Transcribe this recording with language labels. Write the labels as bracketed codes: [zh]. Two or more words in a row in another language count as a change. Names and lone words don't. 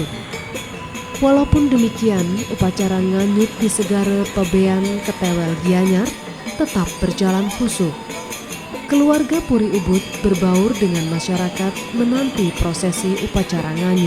[id] Walaupun demikian, upacara nganyut di segara Pebean Ketewel Gianyar tetap berjalan khusyuk. Keluarga Puri Ubud berbaur dengan masyarakat menanti prosesi upacara nganyut.